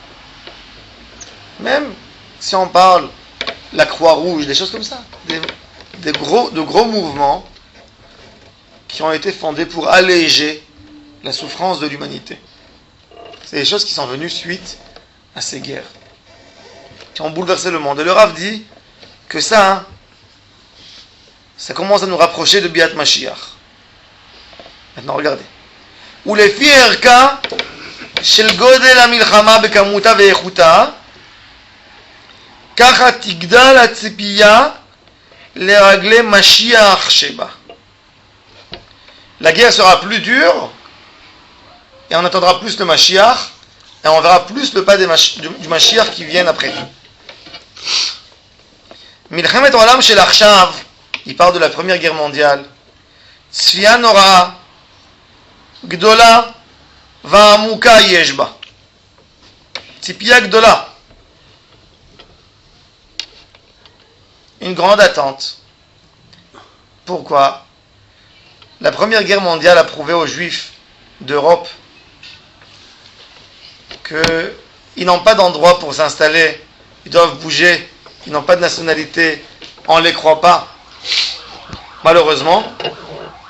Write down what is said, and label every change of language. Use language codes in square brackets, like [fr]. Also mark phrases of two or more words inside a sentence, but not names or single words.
[fr] Même si on parle la Croix-Rouge, des choses comme ça, de gros mouvements qui ont été fondés pour alléger la souffrance de l'humanité. C'est des choses qui sont venues suite à ces guerres, qui ont bouleversé le monde. Et le Rav dit que ça commence à nous rapprocher de Biat Mashiach. Maintenant, regardez. [he] ולפי ערכה של גודל המלחמה בכמותה ואיכותה, ככה תגדל הציפייה לרגלי משיח שבה. [fr] La guerre sera plus dure, et on attendra plus le Mashiach, et on verra plus le pas du Mashiach qui viennent après. [he] מלחמת העולם של עכשיו, [fr] il parle de la Première Guerre mondiale, [he] צפייה נוראה, גדולה ועמוקה יש בה. ציפייה גדולה. [fr] Une grande attente. Pourquoi? La Première Guerre mondiale a prouvé aux Juifs d'Europe qu'ils n'ont pas d'endroit pour s'installer, ils doivent bouger, ils n'ont pas de nationalité, on ne les croit pas.